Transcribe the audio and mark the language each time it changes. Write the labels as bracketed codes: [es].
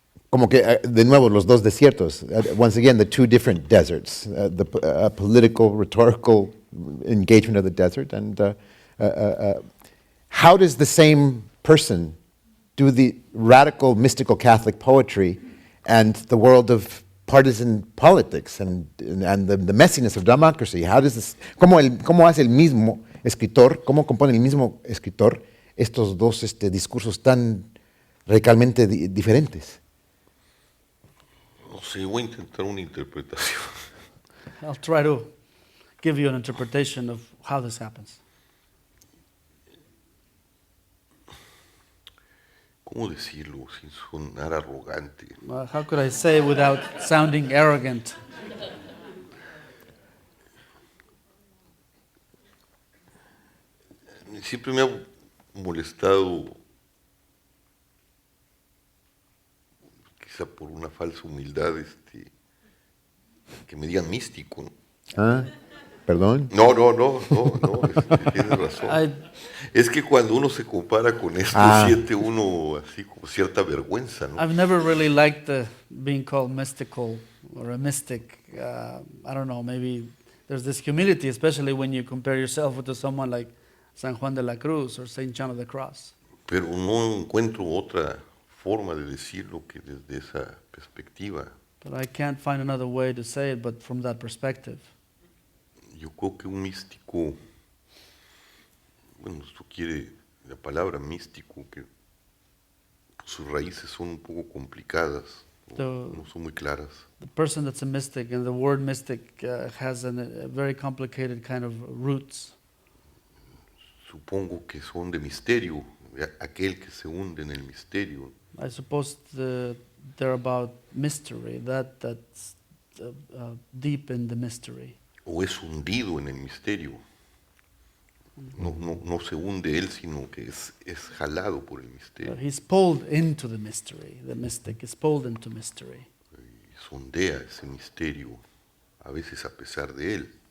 [es] Como que, de nuevo, los dos desiertos. [en] Once again, the two different deserts. The political, rhetorical engagement of the desert, and how does the same person do the radical, mystical Catholic poetry and the world of partisan politics and the messiness of democracy? How does this, [es] ¿cómo hace el mismo escritor, cómo compone el mismo escritor estos dos discursos tan radicalmente diferentes? No sé, voy a intentar una interpretación. [en] I'll try to give you an interpretation of how this happens. [es] ¿Cómo decirlo sin sonar arrogante? [en] How could I say without sounding arrogant? [es] Siempre me ha molestado, quizá por una falsa humildad, que me digan místico, ¿no? Ah, perdón. No, tienes razón. Es que cuando uno se compara con esto, siente uno así como cierta vergüenza, ¿no? [en] I've never really liked being called mystical. or a mystic, I don't know, maybe there's this humility, especially when you compare yourself with someone like San Juan de la Cruz or Saint John of the Cross. [es] Pero no encuentro otra forma de decirlo que desde esa perspectiva. [en] But I can't find another way to say it but from that perspective. [es] Yo creo que un místico, bueno, esto quiere la palabra místico, que sus raíces son un poco complicadas, no son muy claras. [en] The person that's a mystic, and the word mystic has a very complicated kind of roots. [es] Supongo que son de misterio, aquel que se hunde en el misterio. [en] I suppose they're about mystery, that's deep in the mystery. [es] O es hundido en el misterio. No se hunde él, sino que es jalado por el misterio. [en] He's pulled into the mystery. The mystic is pulled into mystery. [es] Y sondea ese misterio, a veces a pesar de él.